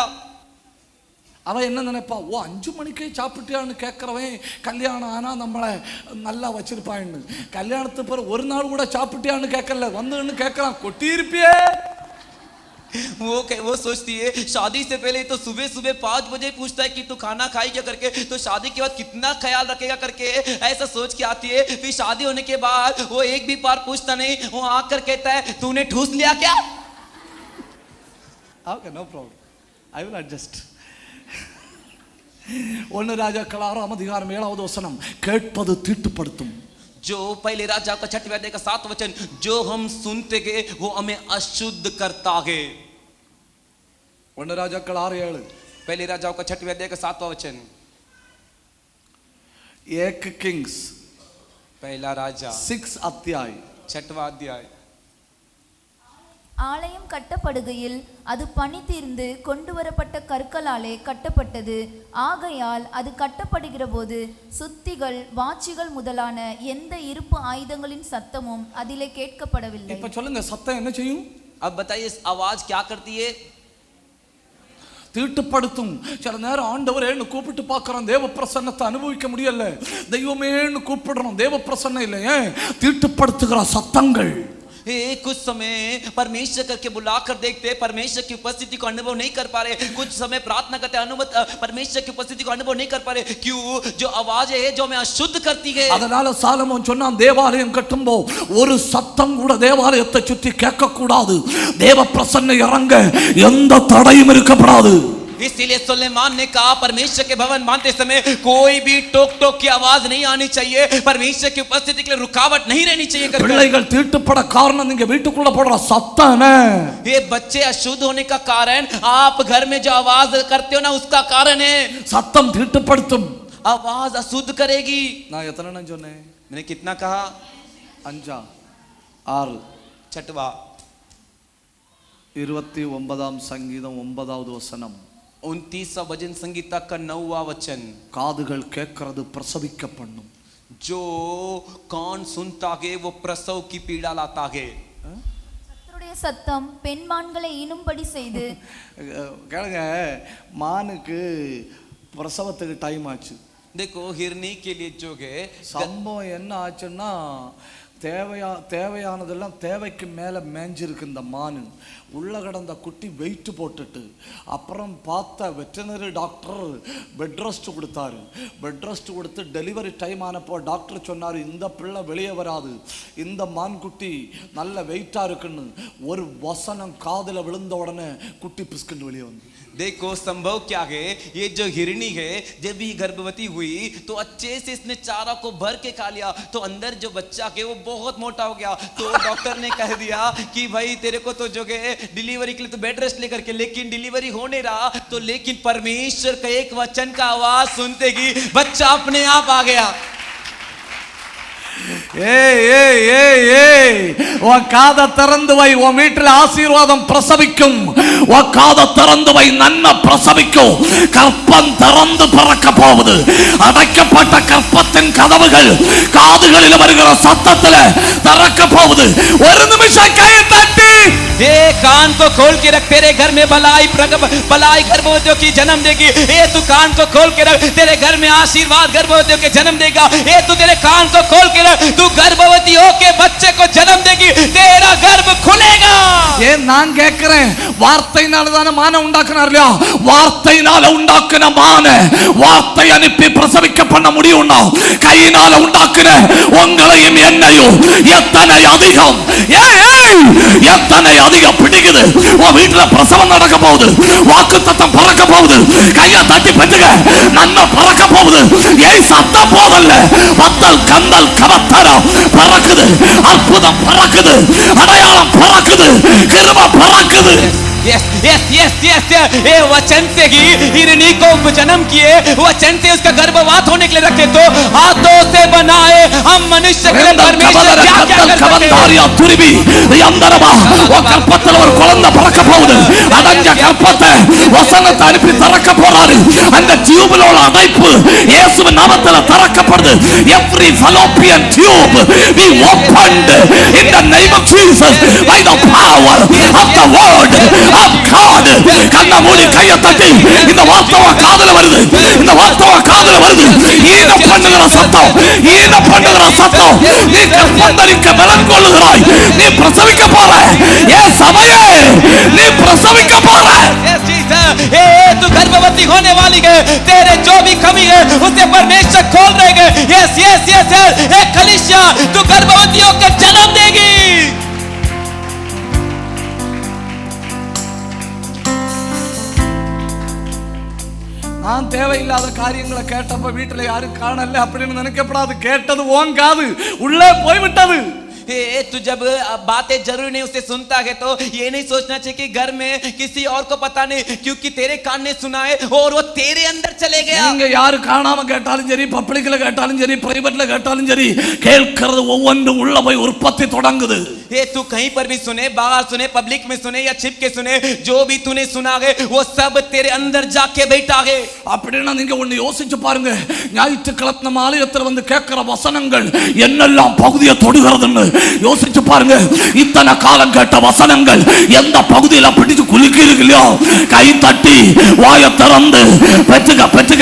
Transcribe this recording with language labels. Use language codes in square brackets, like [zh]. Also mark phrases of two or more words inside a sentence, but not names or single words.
[ta] அவ என்ன நினைப்பா? ஓ 5 மணிக்கே சாப்பிட்டியான்னு கேட்கறவன் கல்யாணம் ஆனா நம்மளை நல்லா வச்சிருப்பான்னு. கல்யாணத்துக்கு பிறகு ஒரு நாள் கூட சாப்பிட்டியான்னு கேட்கல, வந்து கேட்கறான், கொட்டியிருப்பியே. [hi] वो सोचती है शादी से पहले तो सुबह सुबह 5 बजे पूछता है कि तू खाना खाई क्या करके, तो शादी के बाद कितना ख्याल रखेगा करके ऐसा सोच के आती है। फिर शादी होने के बाद वो एक भी बार पूछता नहीं, वो आकर कहता है तूने ठूस लिया क्या? [en] OK, no problem, I will adjust. [ta] 1 ராஜாக்கள் 6ஆம் அதிகாரம் 7வது வசனம். கேட்பது தீட்டுப்படுத்தும். [hi] जो पहले राजा का 6वें अध्याय का 7वां वचन, जो हम सुनते गए वो हमें अशुद्ध करता है। [ta] 1 ராஜாக்கள் 6:7. [hi] पहले राजाओं का 6वें अध्याय का 7वां वचन। 1 किंग्स पहला राजा 6 अध्याय 6वां अध्याय। [ta] ஆலயம் கட்டப்படுகையில் அது பனி தீர்ந்து கொண்டு வரப்பட்ட கற்களாலே கட்டப்பட்டது. ஆகையால் அது கட்டப்படுகிற போது சுத்திகள் வாச்சிகள் முதலான எந்த இருப்பு ஆயுதங்களின் சத்தமும் அதிலே கேட்கப்படவில்லை. இப்ப சொல்லுங்க, சத்தம் என்ன செய்யும்? [hi] अब बताइए आवाज क्या करती है? [ta] தீட்டுப்படுத்தும். சில நேரம் ஆண்டவரேன்னு கூப்பிட்டு பார்க்கறோம், தேவ பிரசன்னத்தை அனுபவிக்க முடியல. தெய்வமேன்னு கூப்பிடுறோம், தேவ பிரசன்னம் இல்லை. ஏன்? தீட்டுப்படுத்துகிற சத்தங்கள். [hi] कुछ समय परमेश्वर करके बुलाकर देखते, परमेश्वर की उपस्थिति को अनुभव नहीं कर पा रहे। कुछ समय प्रार्थना करते, परमेश्वर की उपस्थिति को अनुभव नहीं कर पा रहे। क्यों? जो आवाज है जो हमें अशुद्ध करती है। [ta] அதனால சாலமோன் சொன்னான், தேவாலயம் கட்டும்போ ஒரு சத்தம் கூட தேவாலயத்தை சுற்றி கேட்க கூடாது. தேவ பிரசன்னம் இறங்க எந்த தடையும் இருக்கப்படாது. [hi] इसीलिए सुलेमान ने कहा परमेश्वर के भवन बांधते समय कोई भी टोक टोक की आवाज नहीं आनी चाहिए, परमेश्वर की उपस्थिति के लिए रुकावट नहीं रहनी चाहिए। [ta] பிள்ளைகள் தீட்டுப்பட காரணம் நீங்க வீட்டுக்குள்ள போடுற சத்தம். [hi] ये बच्चे अशुद्ध होने का कारण आप घर में जो आवाज करते हो ना उसका कारण है। [ta] சத்தம் தீட்டுப்படுத்தும். [hi] आवाज अशुद्ध करेगी। [ta] நான் எத்தனை நான் சொன்னேன்? [hi] मैंने कितना कहा? 5 6 छठवा [ta] 29ஆம் சங்கீதம் 9வது வசனம். [hi] 29वां भजन संगीता का 9वां वचन। [ta] காதுகள் கேட்கிறது பிரசவிக்க பண்ணும். [hi] जो कान सुनता है वो प्रसव की पीड़ा लाता है। [ta] கர்த்தருடைய சத்தம் பெண்மான்களை ஈனும்படி செய்து. கேளுங்க, மானுக்கு பிரசவத்துக்கு டைம் ஆச்சு. [hi] देखो हिरनी के लिए जो है [ta] சம்பவம் என்ன ஆச்சுன்னா, தேவையானதெல்லாம் தேவைக்கு மேலே மேஞ்சிருக்கு இந்த மானு. உள்ள கடந்த குட்டி வெயிட் போட்டுட்டு அப்புறம் பார்த்த [en] veterinary doctor bed rest [ta] கொடுத்தாரு. [en] bed rest [ta] கொடுத்து [en] delivery time [ta] ஆனப்போ டாக்டர் சொன்னார், இந்த பிள்ளை வெளியே வராது, இந்த மான்குட்டி நல்ல வெயிட்டாக இருக்குன்னு. ஒரு வசனம் காதில் விழுந்த உடனே குட்டி பிஸ்குன்னு வெளியே வந்து. [hi] देखो संभव क्या है, ये जो हिरणी है जब ही गर्भवती हुई तो अच्छे से इसने चारा को भर के खा लिया, तो अंदर जो बच्चा है वो बहुत मोटा हो गया। तो डॉक्टर ने कह दिया कि भाई तेरे को तो जो है डिलीवरी के लिए तो [en] bed rest [hi] लेकर के, लेकिन डिलीवरी हो नहीं रहा। तो लेकिन परमेश्वर का एक वचन का आवाज सुनते ही बच्चा अपने आप आ गया। [ta] உன் காதை திறந்து வை, உன் வீட்டில் ஆசீர்வாதம் பிரசவிக்கும். உன் காதை திறந்து வை, நன்மை பிரசவிக்கும். கற்பம் திறந்து பிறக்க போகுது. அடைக்கப்பட்ட கற்பத்தின் கதவுகள் காதுகளில் வருகிற சத்தத்தில் திறக்க போகுது. ஒரு நிமிஷம் கையை தட்டி, [hi] ये कान को खोल के रख, तेरे घर में भलाई गर्भवतियों की जन्म देगी। ये तू कान को खोल के रख, तेरे घर में आशीर्वाद गर्भवतियों के जन्म देगा। ये तू तेरे कान को खोल के रख, तू गर्भवती होके बच्चे को जन्म देगी, तेरा गर्भ खुलेगा। [ta] ये நான் கேட்கிறேன், வார்த்தையினால தான மான உண்டாக்குனார் இல்லையா? வார்த்தையினால உண்டாக்குன மான வார்த்தை அனுப்பி பிரசவிக்க பண்ண முடியும்னா, கையினால உண்டாக்குன உங்களையும் என்னையும் எத்தனை அதிகம், எத்தனை அதிகம் பிடிக்குது. உன் வீட்டுல பிரசவம் நடக்க போகுது, வாக்குத்தத்தம் பறக்க போகுது. கையை தட்டி பெற்றுக, நன்மை பறக்க போகுது. ஏய் சத்தம் போதல்ல, பத்தல் கந்தல் கவத்தரம் பறக்குது, அற்புதம் பறக்குது, அடையாளம் பறக்குது, கிருபை பறக்குது. [en] yes yes yes yes [hi] ये वचन से ही हिरनी को जन्म किए, वचन से उसका गर्भवात होने के लिए रखे। तो हाथों से बनाए हम मनुष्य के परमेश्वर क्या क्या कर सकते हैं। [ta] துருவி யந்தரமா ஒரு கற்பத்துல ஒரு குழந்தை பிறக்க போகுது. அடைஞ்ச கற்பத்தை வசனத்தை அனுப்பி திறக்க போறாரு. அந்த டியூப்ல உள்ள அடைப்பு இயேசுவின் நாமத்தில் திறக்கப்படுது. [en] Every fallopian tube be opened in the name of Jesus by the power of the word of God. [ta] கண்ண மூடி கையை தட்டி, இந்த வார்த்தை காதுல வருது, இந்த வார்த்தை காதுல வருது. ஈன பண்ணுகிற சத்தம், ஈன பண்ணுகிற சத்தம். நீ கற்பந்தரிக்க பலன் கொள்ளுகிறாய், நீ பிரசவிக்க போற. ஏ சபையே, நீ பிரசவிக்க போற. [hi] तू गर्भवती होने वाली है, तेरे जो भी कमी है उसे परमेश्वर खोल रहेगा। [en] yes yes yes [hi] ए कलीसिया, तू गर्भवती होकर जन्म देगी। [ta] நான் தேவையில்லாத காரியங்களை கேட்டப்ப வீட்டுல யாரும் காணல அப்படின்னு நினைக்கப்படாது. கேட்டது ஓன் காது உள்ளே போய்விட்டது. [hi] तू जब बातें जरूरी नहीं उसे सुनता है तो ये नहीं सोचना चाहिए कि घर में किसी और को पता नहीं, क्योंकि तेरे कान ने सुना है और वो तेरे अंदर चले गया। [ta] நீங்க யாரு காணாம கேட்டாலும் சரி, பப்ளிக்ல கேட்டாலும் சரி, பிரைவேட்ல கேட்டாலும் சரி, கேட்கிறது ஒவ்வொன்றும் உள்ள போய் உற்பத்தி தொடங்குது. [hi] ये तू कहीं पर भी सुने, बाहर सुने, पब्लिक में सुने या छिप के सुने, जो भी तूने सुना है वो सब तेरे अंदर जाके बैठा है। [ta] அப்படின்னா நீங்க ஒன்னு யோசிச்சு பாருங்க, ஞாயிற்றுக்கிழமை நம்ம ஆலயத்தில் வந்து கேட்கிற வசனங்கள் என்னெல்லாம் பகுதியை தொடுகிறதுன்னு யோசிச்சு பாருங்க. இத்தனை காலம் கேட்ட வசனங்கள் எந்த பகுதியில பிடிச்சு குலுக்கிருக்கு இல்லையோ, கை தட்டி வாயை திறந்து பெற்றுக பெற்றுக.